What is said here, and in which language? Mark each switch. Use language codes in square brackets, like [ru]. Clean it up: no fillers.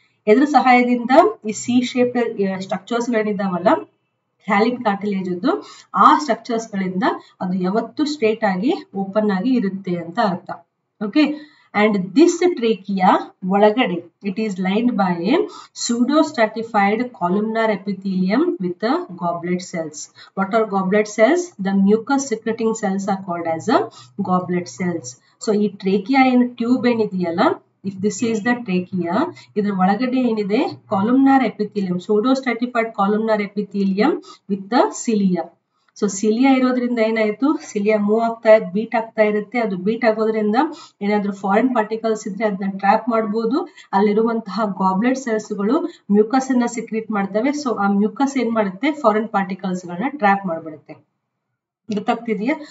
[kn] ಇದ್ರ ಸಹಾಯದಿಂದ ಈ ಸಿ ಶೇಪ್ ಸ್ಟ್ರಕ್ಚರ್ಸ್ ಗಳಿದಾವಲ್ಲ ಹ್ಯಾಲಿನ್ ಕಾರ್ಟಿಲೇಜ್, ಆ ಸ್ಟ್ರಕ್ಚರ್ಸ್ ಗಳಿಂದ ಅದು ಯಾವತ್ತು ಸ್ಟ್ರೇಟ್ ಆಗಿ ಓಪನ್ ಆಗಿ ಇರುತ್ತೆ ಅಂತ ಅರ್ಥ. [en] Okay, and this trachea ಒಳಗಡೆ it is lined by a pseudo stratified columnar epithelium with the goblet cells. What are goblet cells? The mucus secreting cells are called as a goblet cells. So [kn] ಈ trachea ಏನು tube ಏನಿದೆಯಲ್ಲ, [en] if this is the trachea, [kn] ಇದರ ಒಳಗಡೆ ಏನಿದೆ [en] columnar epithelium, pseudo stratified columnar epithelium with the cilia. [kn] So cilia ಇರೋದ್ರಿಂದ ಏನಾಯ್ತು, cilia move beet ಆಗ್ತಾ ಇರುತ್ತೆ. ಅದು ಬೀಟ್ ಆಗೋದ್ರಿಂದ ಏನಾದ್ರೂ ಫಾರಿನ್ ಪಾರ್ಟಿಕಲ್ಸ್ ಇದ್ರೆ ಅದನ್ನ ಟ್ರ್ಯಾಪ್ ಮಾಡಬಹುದು. ಅಲ್ಲಿರುವಂತಹ ಗಾಬ್ಲೆಟ್ ಸೆಲ್ಸ್ಗಳು ಮ್ಯೂಕಸ್ ಅನ್ನ ಸಿಕ್ರೀಟ್ ಮಾಡ್ತವೆ. ಸೊ ಆ ಮ್ಯೂಕಸ್ ಏನ್ ಮಾಡುತ್ತೆ, ಫಾರಿನ್ ಪಾರ್ಟಿಕಲ್ಸ್ ಗಳನ್ನ ಟ್ರ್ಯಾಪ್ ಮಾಡ್ಬಿಡುತ್ತೆ. ಗೊತ್ತಾಗ್ತಿದೆಯಾ?